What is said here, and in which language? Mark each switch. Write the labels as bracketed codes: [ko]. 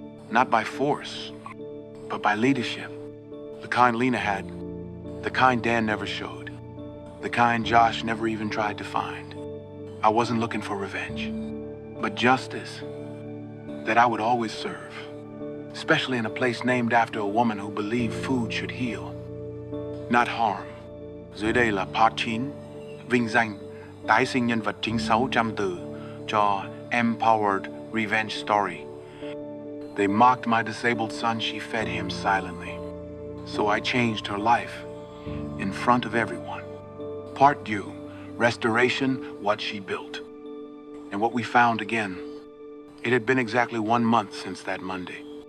[en] Not by force, but by leadership. The kind Lena had, the kind Dan never showed, the kind Josh never even tried to find. I wasn't looking for revenge, but justice that I would always serve, especially in a place named after a woman who believed food should heal, not harm. [vi] Dưới đây là part 9, vinh danh, tái sinh nhân vật chính 600 từ cho Empowered Revenge Story. [en] They mocked my disabled son, she fed him silently. So I changed her life in front of everyone. Part due, restoration, what she built. And what we found again, it had been exactly 1 month since that Monday.